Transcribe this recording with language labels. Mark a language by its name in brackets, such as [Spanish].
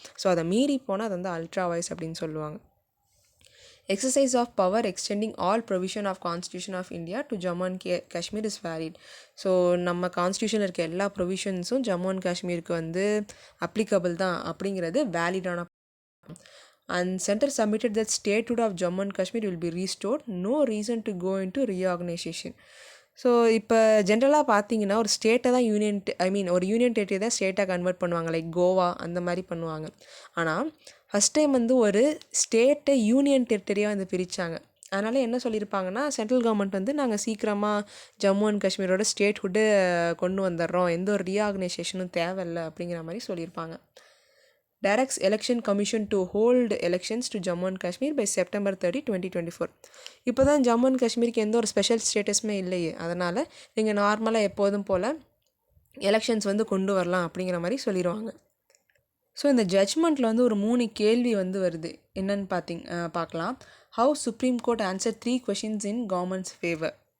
[Tamil] So அதை மீறி போனால் அது வந்து அல்ட்ராவைஸ் அப்படின்னு சொல்லுவாங்க. [English] Exercise of power extending all provision of constitution of India to Jammu and Kashmir is valid. [Tamil] So நம்ம கான்ஸ்டியூஷனில் இருக்க எல்லா ப்ரொவிஷன்ஸும் ஜம்மு அண்ட் காஷ்மீருக்கு வந்து அப்ளிகபிள் தான் அப்படிங்கிறது வேலிடான. [English] And center submitted that statehood of Jammu and Kashmir will be restored, no reason to go into reorganization. [Tamil] So இப்போ ஜென்ரலாக பார்த்தீங்கன்னா ஒரு ஸ்டேட்டை தான் ஒரு யூனியன் டெரிட்டரி தான் ஸ்டேட்டாக கன்வெர்ட் பண்ணுவாங்க, லைக் கோவா அந்த மாதிரி பண்ணுவாங்க. ஆனால் ஃபஸ்ட் டைம் வந்து ஒரு ஸ்டேட்டை யூனியன் டெரிட்டரியாக வந்து பிரித்தாங்க. அதனால் என்ன சொல்லியிருப்பாங்கன்னா, சென்ட்ரல் கவர்மெண்ட் வந்து நாங்கள் சீக்கிரமாக ஜம்மு அண்ட் காஷ்மீரோட ஸ்டேட்ஹுட்டு கொண்டு வந்துடுறோம், எந்த ஒரு ரீஆர்கனைசேஷனும் தேவையில்லை அப்படிங்கிற மாதிரி சொல்லியிருப்பாங்க. [English] directs election commission to hold elections to Jammu and Kashmir by September 30, 2024. [Tamil] இப்போ தான் ஜம்மு அண்ட் காஷ்மீருக்கு எந்த ஒரு ஸ்பெஷல் ஸ்டேட்டஸுமே இல்லையே, அதனால் நீங்கள் நார்மலாக எப்போதும் போல் எலெக்ஷன்ஸ் வந்து கொண்டு வரலாம் அப்படிங்கிற மாதிரி சொல்லிடுவாங்க. ஸோ இந்த ஜட்ஜ்மெண்ட்டில் வந்து ஒரு 3 கேள்வி வந்து வருது. என்னன்னு பார்க்கலாம். [English] How supreme court answer 3 questions in government's favour.